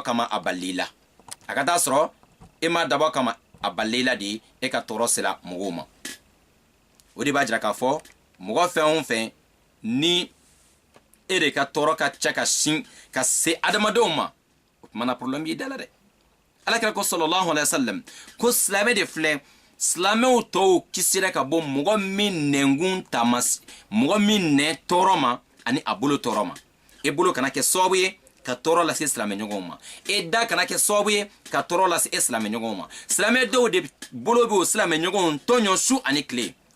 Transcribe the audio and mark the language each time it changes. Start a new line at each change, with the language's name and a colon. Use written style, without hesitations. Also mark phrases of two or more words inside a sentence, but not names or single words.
Bambara: kama a balila a ka taa sɔrɔ e ma dabɔ kama a balila de e ka tɔɔrɔ sera mɔgɔw ma o de b'a jira k'a fɔ mɔgɔ fɛn o fɛn ni e de ka tɔɔrɔ ka ca ka sin ka se adamadenw ma o tuma na problème b'i da la dɛ alakira ko
Arabic: صلى الله عليه وسلم
Bambara: ko silamɛ de filɛ silamɛw tɔw kisira ka bɔ mɔgɔ min nɛnkun taama mɔgɔ min nɛ tɔɔrɔ ma ani a bolo tɔɔrɔ ma e bolo kana kɛ sababu ye ka tɔɔrɔ lase silamɛɲɔgɔnw ma e da kana kɛ sababu ye ka tɔɔrɔ lase e silamɛɲɔgɔnw ma silamɛ dɔw de bolo bɛ o silamɛɲɔgɔnw tɔɲɔ su ani tile o